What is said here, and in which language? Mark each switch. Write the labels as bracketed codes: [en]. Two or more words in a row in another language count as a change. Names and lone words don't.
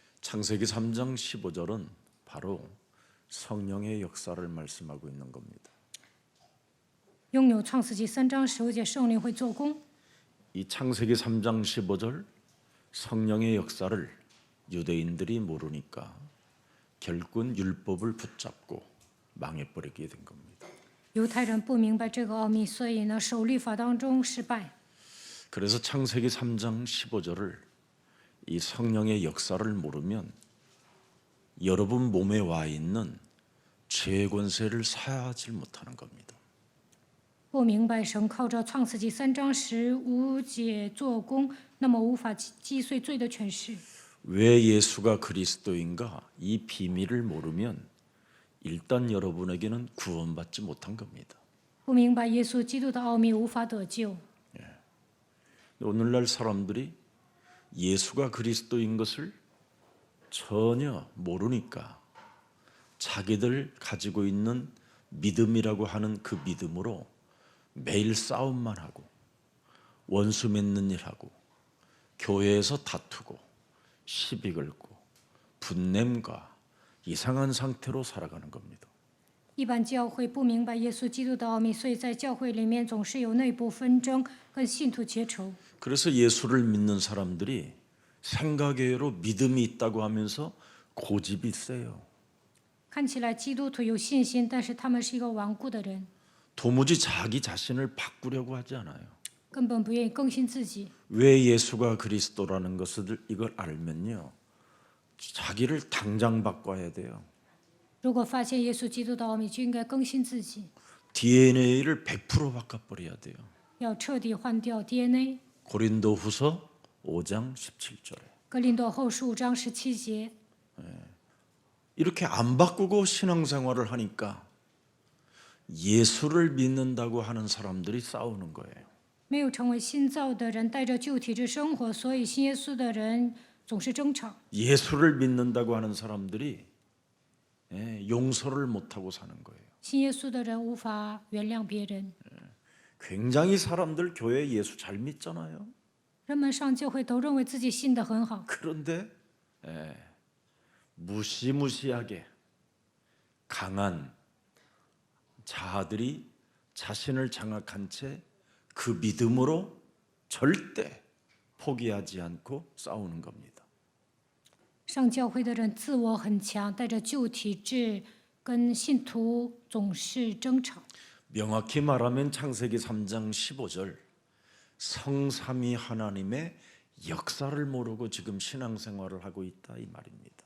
[ko] 창세기 3장 15절은 바로 성령의 역사를 말씀하고 있는 겁니다. [zh] 拥有创世纪3章15节，圣灵会做工。 [ko] 이 창세기 3장 15절 성령의 역사를 유대인들이 모르니까 결국은 율법을 붙잡고 망해버리게 된 겁니다. [zh] 犹太人不明白这个奥秘，所以呢，守律法当中失败。 [ko] 그래서 창세기 3장 15절을 이 성령의 역사를 모르면 여러분 몸에 와 있는 죄의 권세를 사하지 못하는 겁니다. [zh] 不明白神靠着创世纪3章15节做工，那么无法击碎罪的权势。 [ko] 왜 예수가 그리스도인가 이 비밀을 모르면 일단 여러분에게는 구원받지 못한 겁니다. [zh] 不明白耶稣基督的奥秘，无法得救。 [ko] 오늘날 사람들이 예수가 그리스도인 것을 전혀 모르니까 자기들 가지고 있는 믿음이라고 하는 그 믿음으로 매일 싸움만 하고 원수 맺는 일하고 교회에서 다투고 시비 걸고 분냄과 이상한 상태로 살아가는 겁니다. [zh] 一般教会不明白耶稣基督的奥秘，所以在教会里面总是有内部纷争，跟信徒结仇。 [ko] 그래서 예수를 믿는 사람들이 생각외로 믿음이 있다고 하면서 고집이 세요. [zh] 看起来基督徒有信心，但是他们是一个顽固的人， [ko] 도무지 자기 자신을 바꾸려고 하지 않아요. [zh] 根本不愿意更新自己。 [ko] 왜 예수가 그리스도라는 것을 이걸 알면요, 자기를 당장 바꿔야 돼요. [zh] 如果发现耶稣基督的奥秘，就应该更新自己， [ko] DNA를 100% 바꿔버려야 돼요. [zh] 要彻底换掉 DNA。 [ko] 고린도후서 5장 17절에 [zh] 格林多后书5章17节， [ko] 이렇게 안 바꾸고 신앙생활을 하니까 예수를 믿는다고 하는 사람들이 싸우는 거예요. [zh] 没有成为新造的人，带着旧体质生活，所以信耶稣的人总是争吵。 [ko] 예수를 믿는다고 하는 사람들이 용서를 못하고 사는 거예요. [zh] 信耶稣的人无法原谅别人。 [ko] 굉장히 사람들 교회 예수 잘 믿잖아요. [zh] 人们上教会都认为自己信得很好， [ko] 그런데 무시무시하게 강한 자아들이 자신을 장악한 채 그 믿음으로 절대 포기하지 않고 싸우는 겁니다. [zh] 上教会的人自我很强，带着旧体质，跟信徒总是争吵。 [ko] 명확히 말하면 창세기 3장 15절 성삼위 하나님의 역사를 모르고 지금 신앙생활을 하고 있다 이 말입니다.